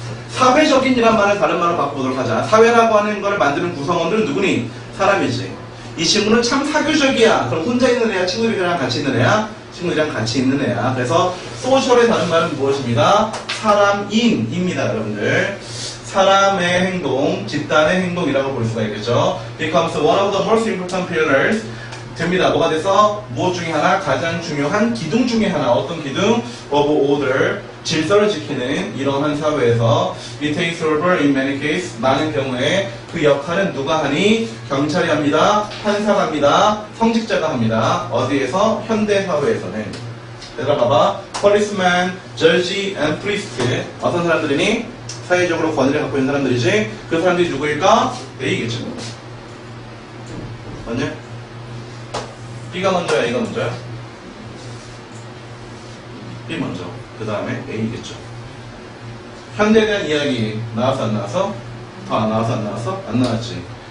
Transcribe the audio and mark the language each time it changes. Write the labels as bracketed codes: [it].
[ko] 사회적인이란 말을 다른 말로 바꿔보도록 하자. 사회라고 하는 걸 만드는 구성원들은 누구니? 사람이지. 이 친구는 참 사교적이야. 그럼 혼자 있는 애야? 친구들이랑 같이 있는 애야? 친구들이랑 같이 있는 애야. 그래서 소셜의 다른 말은 무엇입니다? 사람인입니다, 여러분들. 사람의 행동, 집단의 행동이라고 볼 수가 있겠죠. [en] becomes one of the most important pillars. [ko] 됩니다. 뭐가 돼서? 무엇 중에 하나? 가장 중요한 기둥 중에 하나. 어떤 기둥? [en] of order. [ko] 질서를 지키는 이러한 사회에서 [en] it takes over in many cases. [ko] 많은 경우에 그 역할은 누가 하니? 경찰이 합니다. 판사가 합니다. 성직자가 합니다. 어디에서? 현대 사회에서는. 얘들아 봐봐. [en] policeman, judge, and priest. [ko] 어떤 사람들이니? 사회적으로 권위를 갖고 있는 사람들이지. 그 사람들이 누구일까? A겠죠. 맞냐? B가 먼저야, A가 먼저야? B 먼저. 그 다음에 A겠죠. 현대에 대한 이야기 나와서 안 나와서? 더 안 나와서 안 나와서? 안 나왔지.